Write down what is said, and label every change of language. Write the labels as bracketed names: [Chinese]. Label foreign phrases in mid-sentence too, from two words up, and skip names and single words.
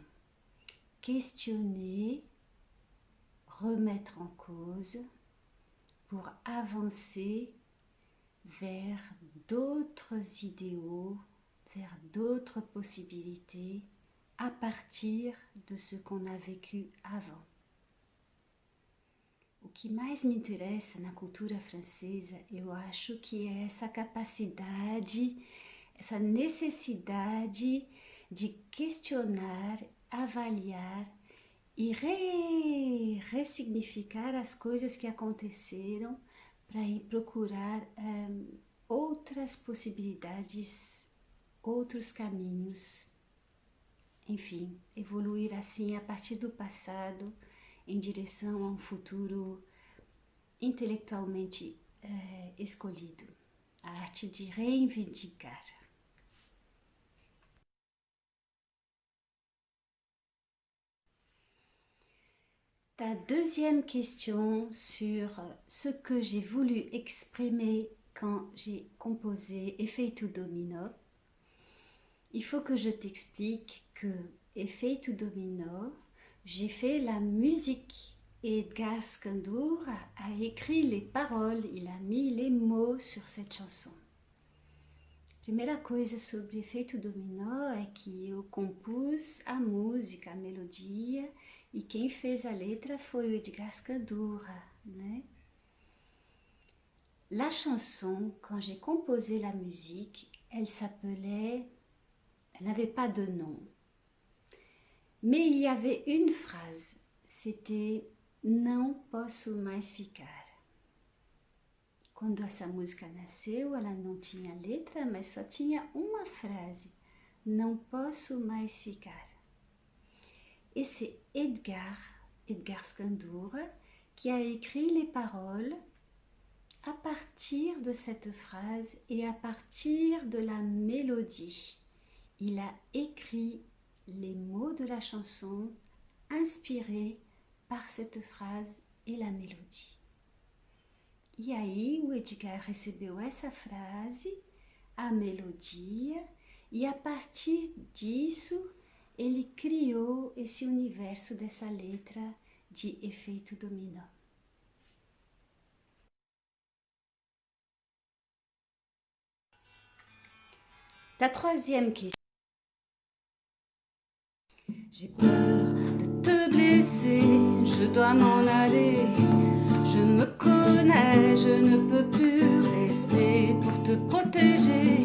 [French] Questionner, remettre en cause pour avancer vers d'autres idéaux, vers d'autres possibilités à partir de ce qu'on a vécu avant. [Portuguese] O que mais me interessa na cultura francesa, eu acho que é essa capacidade, essa necessidade de questionar, avaliar e ressignificar as coisas que aconteceram para ir procurar outras possibilidades, outros caminhos. Enfim, evoluir assim a partir do passado em direção a um futuro intelectualmente escolhido. A arte de reivindicar. [French] Ta deuxième question sur ce que j'ai voulu exprimer quand j'ai composé Efeito Domino. Il faut que je t'explique que Efeito Domino, j'ai fait la musique et Edgar Scandour a écrit les paroles, il a mis les mots sur cette chanson. [Portuguese] Primeira coisa sobre Efeito Dominó é que eu compus a música, a melodia, e quem fez a letra foi o Edgar Scandurra, né? [French] La chanson, quand j'ai composé la musique, elle n'avait pas de nom. Mais il y avait une phrase, c'était « [Portuguese] Não posso mais ficar ». Quando essa música nasceu, ela não tinha letra, mas só tinha uma frase, não posso mais ficar. [French] Et c'est Edgar Scandurra, qui a écrit les paroles à partir de cette phrase et à partir de la mélodie. Il a écrit les mots de la chanson inspirés par cette phrase et la mélodie. [Portuguese] E aí o Edgar recebeu essa frase, a melodia, e a partir disso ele criou esse universo dessa letra de Efeito Dominó. [French] Ta troisième question. J'ai peur de te blesser. je dois m'en aller. Je me connais, je ne peux plus rester pour te protéger.